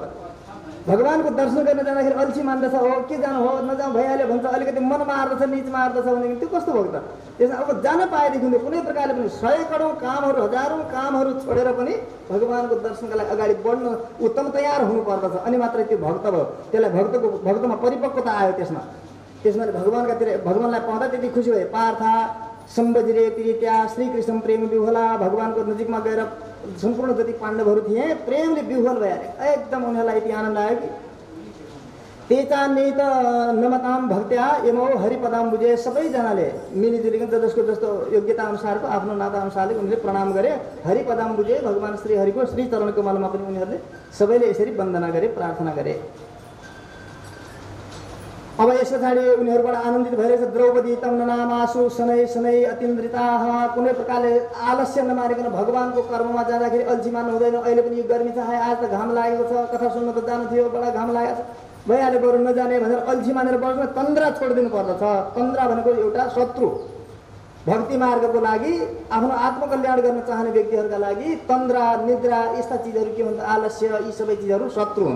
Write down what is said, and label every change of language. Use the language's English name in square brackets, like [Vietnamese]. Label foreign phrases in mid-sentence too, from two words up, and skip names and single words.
[Nepali] भगवानको दर्शन गर्न जाँदाखेरि अल्छी मान्दछ, हो के जानु हो नजाउँ भइहाल्यो भन्छ, अलिकति मन मार्दछ निच मार्दछ भनेदेखि त्यो कस्तो भक्त? त्यसमा अब जान पाएदेखि कुनै प्रकारले पनि 100 करोड कामहरू हजारौँ कामहरू छोडेर पनि भगवानको दर्शनका लागि अगाडि बढ्न उत्तम तयार हुनु पर्दछ, अनि मात्रै त्यो भक्त भयो। त्यसलाई भक्तमा परिपक्वता आयो। त्यसमा भगवानलाई पाउँदा त्यति खुसी भए। [Sanskrit] पार्था सम्बजिरे प्रीत्या श्रीकृष्ण प्रेम विह्वला, [Nepali] भगवानको नजिकमा गएर सम्पूर्ण जति पाण्डवहरू थिए प्रेमले विह्वल भइहाले, एकदम उनीहरूलाई यति आनन्द आयो कि [Sanskrit] तेचान्यत नमताम भक्त्या यमो हरिपदाम [Nepali] बुझे, सबैजनाले मिलिजुलिकन जसको जस्तो योग्यता अनुसारको आफ्नो नाता अनुसारले उनीहरूले प्रणाम गरे, हरिपदाम बुझे, भगवान श्री हरिको श्री चरण कमलमा पनि उनीहरूले सबैले यसरी वन्दना गरे, प्रार्थना गरे। अब यस पछाडि उनीहरूबाट आनन्दित भइरहेछ। [Sanskrit] द्रौपदी तम ननामासु शनै शनै अतिन्द्रिताः, [Nepali] कुनै प्रकारले आलस्य नमारिकन भगवानको कर्ममा जाँदाखेरि अल्छी मान्नु हुँदैन। अहिले पनि यो गर्मी छ, आज त घाम लागेको छ, कथा सुन्न त जानु थियो, बडा घाम लागेको छ, भइहाल्यो बरु नजाने भनेर अल्छी मानेर बस्न तन्द्रा छोडिदिनु पर्दछ। तन्द्रा भनेको एउटा शत्रु, भक्ति मार्गको लागि आफ्नो आत्मकल्याण गर्न चाहने व्यक्तिहरूका लागि तन्द्रा निद्रा यस्ता चिजहरू के हुन्छ, आलस्य, यी सबै चिजहरू शत्रु हुन्।